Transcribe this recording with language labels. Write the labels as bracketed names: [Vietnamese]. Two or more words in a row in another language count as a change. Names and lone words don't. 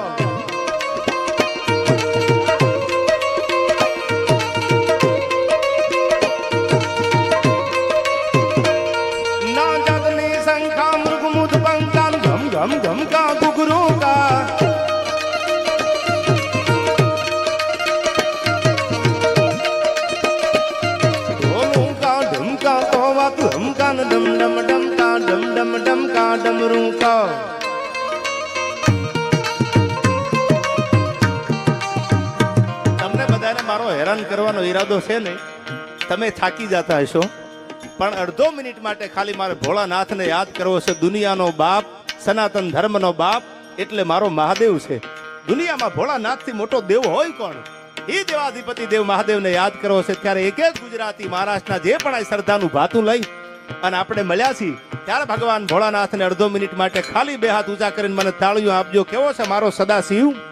[Hindi] घम घम का गुगरू का ढोलू का ढमका तो वात हमका डम डम डम का डम डम डम का डमरू का [Gujarati] તમને બધાને મારો હેરાન કરવાનો ઈરાદો છે ને તમે થાકી જતા હશો પણ અડધો મિનિટ માટે ખાલી મારે ભોળાનાથને યાદ કરવો છે દુનિયાનો બાપ સનાતન ધર્મનો બાપ એટલે મારો મહાદેવ છે દુનિયામાં ભોળાનાથથી મોટો દેવ હોય કોણ એ દેવાધિપતિ દેવ મહાદેવને યાદ કરવો છે ત્યારે એક એક ગુજરાતી મહારાષ્ટ્રના જે પણ આ શ્રદ્ધાનું ભાતું લઈ અને આપણે મળ્યા છીએ ત્યારે ભગવાન ભોળાનાથને અડધો મિનિટ માટે ખાલી બે હાથ ઊંચા કરીને મને તાળીઓ આપજો કેવો છે મારો સદાશિવ